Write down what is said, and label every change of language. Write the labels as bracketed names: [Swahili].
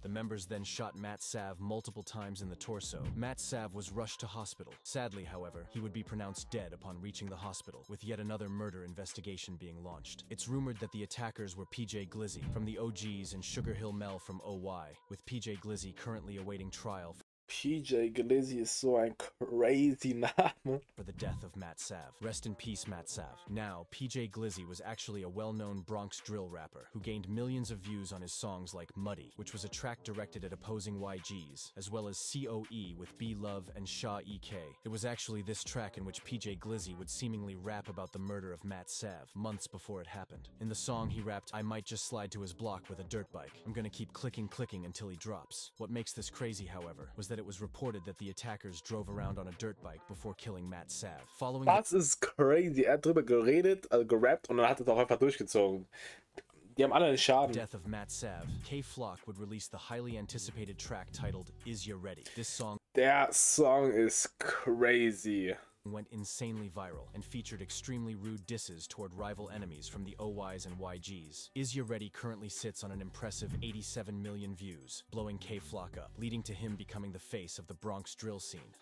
[English] The members then shot Matt Sav multiple times in the torso. Matt Sav was rushed to hospital. Sadly, however, he would be pronounced dead upon reaching the hospital, with yet another murder investigation being launched. It's rumored that the attackers were PJ Glizzy from the OGs and Sugar Hill Mel from OY, with PJ Glizzy currently awaiting trial [German] PJ Glizzy ist so ein crazy Name. [English] For the death of Matt Sav. Rest in peace, Matt Sav. Now, PJ Glizzy was actually a well-known Bronx drill rapper who gained millions of views on his songs like Muddy, which was a track directed at opposing YGs, as well as COE with B Love and Shaw EK. It was actually this track in which PJ Glizzy would seemingly rap about the murder of Matt Sav, months before it happened. In the song, he rapped, "I might just slide to his block with a dirt bike. I'm gonna keep clicking until he drops." What makes this crazy, however, was that it was reported that the attackers drove around on a dirt bike before killing Matt Sav. [German] Das ist crazy. Er hat drüber geredet, also gerappt und dann hat es auch einfach durchgezogen. Die haben alle einen Schaden. [English] Death of Matt Sav. K-Flock would release the highly anticipated track titled Is Ya Ready? This song. [German] Der Song ist crazy. [English] Went insanely viral and featured extremely rude disses toward rival enemies from the OYs and YGs. Is Ya Ready currently sits on an impressive 87 million views, blowing K-Flock up, leading to him becoming the face of the Bronx drill scene.